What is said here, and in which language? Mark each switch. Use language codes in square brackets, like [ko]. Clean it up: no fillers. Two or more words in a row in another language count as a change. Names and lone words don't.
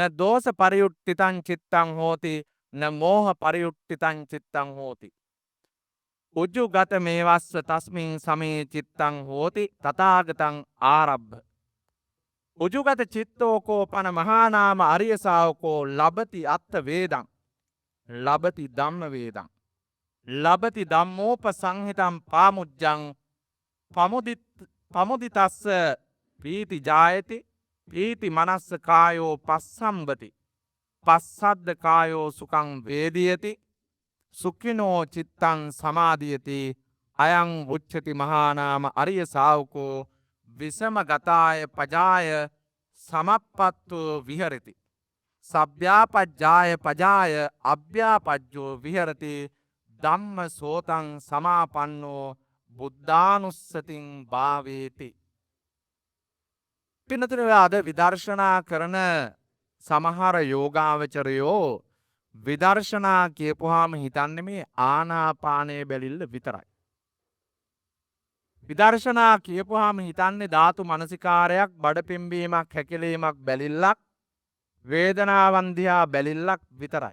[pi] දෝස පරියුට්ඨිතං චිත්තං හෝති න මෝහ පරියුට්ඨිතං චිත්තං හෝති උජ්ජුගත මේවස්ස තස්මින් සමේ චිත්තං හෝති තථාගතං ආරබ්බ උජුගත චිත්තෝකෝ පන මහා නාම අරිය ශාවකෝ ලබති අත්ථ වේදං ලබති ධම්ම වේදං ලබති ධම්මෝපසංහිතං පාමුජ්ජං පමුදිතස්ස ප්‍රීති ජායති ප්‍රීති මනස්ස කායෝ පස්සම්බති පස්සද්ද කායෝ සුඛං වේදියති සුඛිනෝ චිත්තං සමාධියති අයං උච්චති මහා නාම අරිය ශාවකෝ විසම ගතාය පජාය සමප්පත්තු විහරති සබ්භ්‍යාපජ්ජාය පජාය අභ්‍යාපජ්ජෝ විහරති ධම්ම සෝතං සමාපන්නෝ බුද්ධානුස්සතින් භාවේති. [si] පින්නතුනේ අද විදර්ශනා කරන සමහර යෝගාවචරයෝ විදර්ශනා කියපුවාම හිතන්නේ මේ ආනාපානයේ බැලිල්ල විතරයි. විදර්ශනා කියපුවාම හිතන්නේ ධාතු මනසිකාරයක්, බඩ පිම්බීමක්, හැකිලීමක් බැලිල්ලක්, වේදනාවන් දිහා බැලිල්ලක් විතරයි.